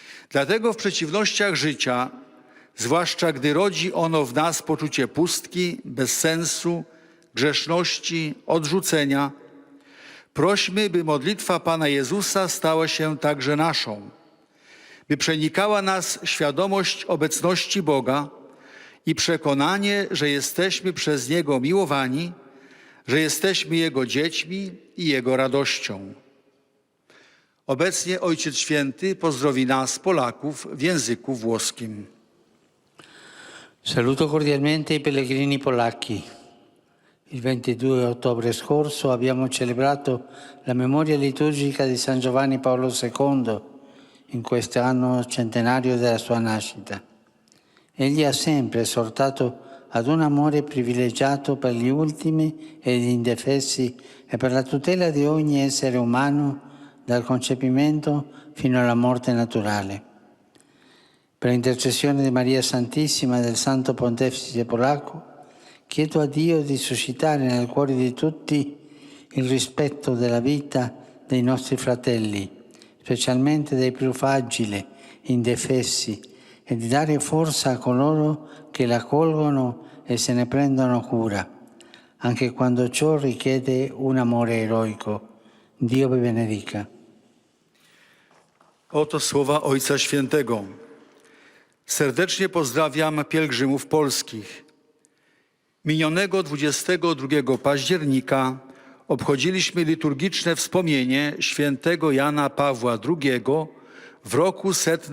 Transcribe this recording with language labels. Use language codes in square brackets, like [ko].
[pl] Dlatego w przeciwnościach życia, zwłaszcza gdy rodzi ono w nas poczucie pustki, bezsensu, grzeszności, odrzucenia, prośmy, by modlitwa Pana Jezusa stała się także naszą, by przenikała nas świadomość obecności Boga i przekonanie, że jesteśmy przez Niego miłowani, że jesteśmy Jego dziećmi i Jego radością. Obecnie Ojciec Święty pozdrowi nas, Polaków, w języku włoskim. [it] Saluto cordialmente i pellegrini polacchi. Il 22 ottobre scorso abbiamo celebrato la memoria liturgica di San Giovanni Paolo II in quest'anno centenario della sua nascita. Egli ha sempre esortato ad un amore privilegiato per gli ultimi e gli indefessi e per la tutela di ogni essere umano dal concepimento fino alla morte naturale. Per intercessione di Maria Santissima e del Santo Pontefice polacco, chiedo a Dio di suscitare nel cuore di tutti il rispetto della vita dei nostri fratelli, specialmente dei più fragili, indefessi, e di dare forza a coloro che la accolgono e se ne prendono cura, anche quando ciò richiede un amore eroico. Dio vi benedica. [pl] Oto słowa Ojca Świętego. Serdecznie pozdrawiam pielgrzymów polskich. Minionego 22 października obchodziliśmy liturgiczne wspomnienie świętego Jana Pawła II w roku 100.